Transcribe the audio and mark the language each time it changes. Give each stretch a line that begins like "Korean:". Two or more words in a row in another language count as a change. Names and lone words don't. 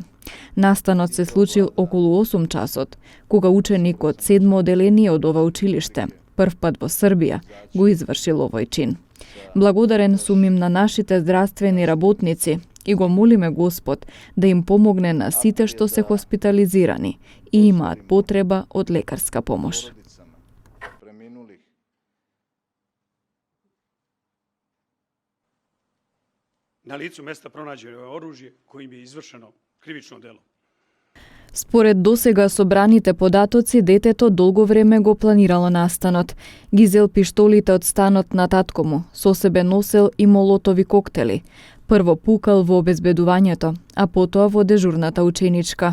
Macedonian: Настанот се случил околу 8 часот, кога ученик од 7 оделение од ова училиште, прв пат во Србија, го извршил овој чин. Благодарен сум им на нашите здравствени работници и го молиме Господ да им помогне на сите што се хоспитализирани и имаат потреба од лекарска помош.
Serbian: Na licu mesta pronađeno je oružje kojim je izvršeno krivično delo.
Macedonian: Според досега собраните податоци, детето долго време го планирало настанот. Ги зел пиштолите од станот на татко му, со себе носел и молотови коктели. Прво пукал во обезбедувањето, а потоа во дежурната ученичка.